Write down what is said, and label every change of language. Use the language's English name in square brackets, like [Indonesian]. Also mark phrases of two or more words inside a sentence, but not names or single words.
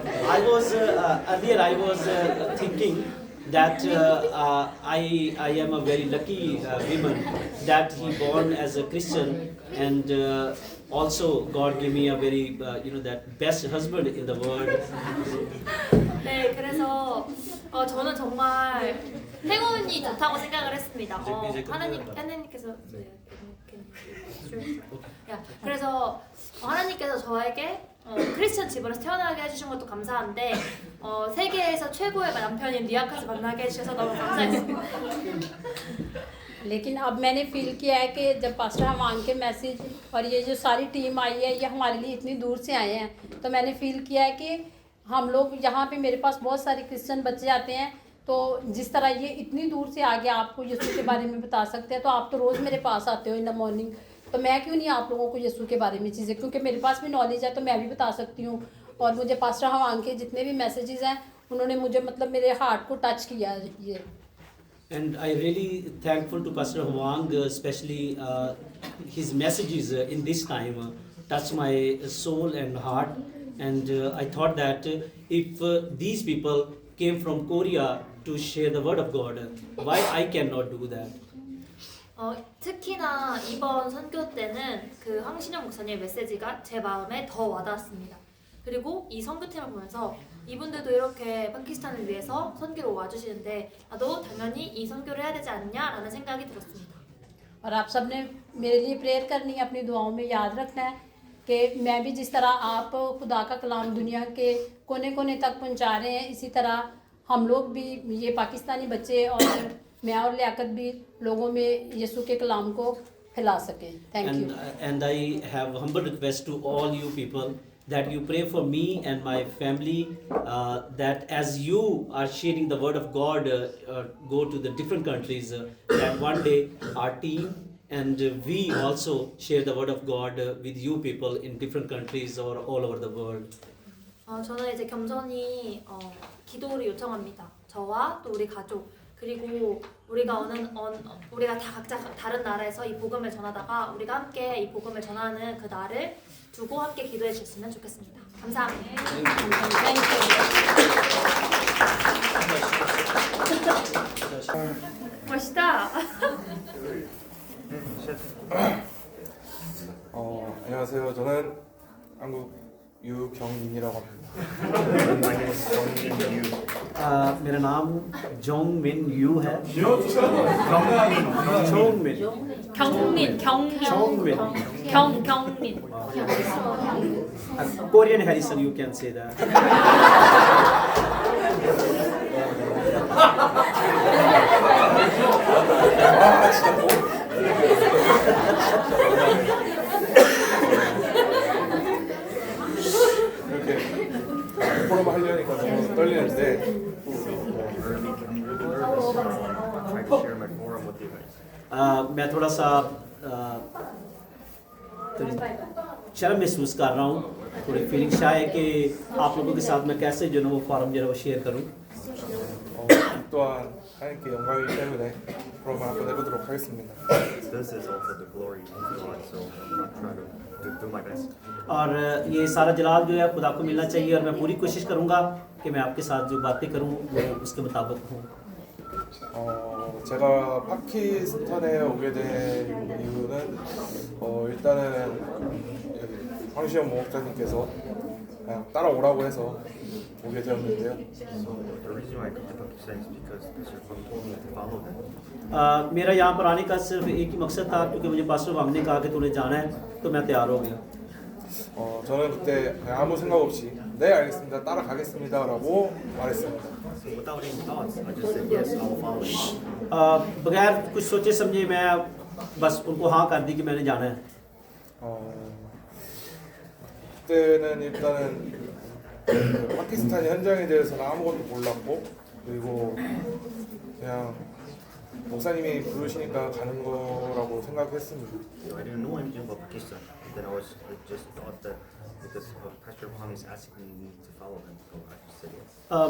[English] earlier I was thinking that I am a very lucky woman that he born as a Christian, and also God gave me a very that best husband in the world. [Korean] 네, 그래서 저는 정말 행운이 좋다고 생각을 했습니다. 하나님께서 그래서 하나님께서 저에게 크리스천 집안에서 태어나게 해주신 것도 감사한데 세계에서 최고의 남편인 리아카스 만나게 해주셔서 너무 감사했습니다. [Urdu] لیکن اب میں نے فیل کیا ہے کہ جب پاسٹر ہوانگ کے میسج اور یہ جو ساری ٹیم آئی ہے یہ ہمارے لیے اتنی دور سے آئے ہیں، تو میں نے فیل کیا ہے کہ ہم لوگ یہاں پے میرے پاس بہت سارے کرسچن بچے آتے ہیں، تو جس طرح یہ اتنی دور سے آگے آپ کو یسوع کے بارے میں بتا سکتے ہیں، تو آپ تو روز میرے پاس آتے ہو [English] in the morning, [Urdu] تو میں کیوں نہیں آپ لوگوں کو یسوع کے بارے میں چیزیں، کیونکہ میرے پاس بھی نالج ہے تو میں بھی بتا سکتی ہوں. اور مجھے پاسٹر ہوانگ کے جتنے بھی میسجز ہیں انہوں نے مجھے مطلب میرے ہارٹ کو ٹچ کیا یہ. [English] And I really thankful to Pastor Hwang, especially his messages in this time touched my soul and heart. And I thought that if these people came from Korea to share the word of God, why I cannot do that? [Korean] 특히나 이번 선교 때는 그 황신영 목사님의 메시지가 제 마음에 더 와닿았습니다. 그리고 이 선교팀을 보면서 이분들도 이렇게 파키스탄을 위해서 선교로 와주시는데 나도 당연히 이 선교를 해야 되지 않냐라는 생각이 들었습니다. [Urdu] اور آپ سب نے میرے لیے پریئر کرنی ہے، اپنی دعاؤں میں یاد رکھنا ہے کہ میں بھی جس طرح آپ خدا کا کلام دنیا کے کونے کونے تک پہنچا رہے ہیں، اسی طرح ہم لوگ بھی یہ پاکستانی بچے اور میں اور لیاقت بھی لوگوں میں یسوع کے کلام کو پھیلا سکیں. [English] Thank you. And I have humble request to all you people that you pray for me and my family, that as you are sharing the word of God, go to the different countries, that one day our team and we also share the word of God with you people in different countries or all over the world. [Korean] 저는 이제 겸손히 기도를 요청합니다. 저와 또 우리 가족 그리고 우리가 다 각자 다른 나라에서 이 복음을 전하다가 우리가 함께 이 복음을 전하는 그 날을 두고 함께 기도해 주셨으면 좋겠습니다. 감사합니다. 멋있다. 안녕하세요. 저는 한국 유경민이라고 합니다. [Urdu] میرا نام جونگمن یو ہے. [Korean] 경민. [English] Korean Harrison, you can say that. [Korean] 이렇게 포럼 하려니까 너무 떨리는데 [Urdu] میں تھوڑا سا شرم محسوس کر رہا ہوں، تھوڑی فیلنگ شاید ہے کہ آپ لوگوں کے ساتھ میں کیسے جو ہے وہ فارم جو ہے وہ شیئر کروں. [Korean] 또한 하나님께 영광이기 때문에 포럼을 한번 해보도록 하겠습니다. [English] This is also the glory of God, so I'm not trying to do my best. [Urdu] اور یہ سارا جلال جو ہے خدا کو ملنا چاہیے، اور میں پوری کوشش کروں گا کہ میں آپ کے ساتھ جو باتیں کروں وہ اس کے مطابق ہوں. [Korean] 제가 파키스탄에 오게 된 이유는 일단은 황시영 목사님께서 그냥 따라오라고 해서 오게 되었는데요. [English] So the reason why I come to Pakistan is because Pastor Hwang told me to follow them. [Urdu] میرا یہاں پر آنے کا صرف ایک ہی مقصد تھا، کیونکہ مجھے پاسٹر وانگ نے کہا کہ تو نے جانا ہے، تو میں تیار ہو گیا. [Korean] 저는 그때 그냥 아무 생각 없이 네 알겠습니다 따라가겠습니다라고 말했습니다. [English] Without any thoughts, I just said yes, I will follow you. [Urdu] بغیر کچھ سوچے سمجھے میں بس ان کو ہاں کر دی کہ میں نے جانا ہے. [Korean] 그때는 일단은 파키스탄 현장에 대해서는 아무것도 몰랐고, 그리고 그냥 목사님이 부르시니까 가는 거라고 생각했습니다. [English] I didn't know anything about Pakistan. Then I just thought that because Pastor Hwang is asking me to follow him, so I just said yes.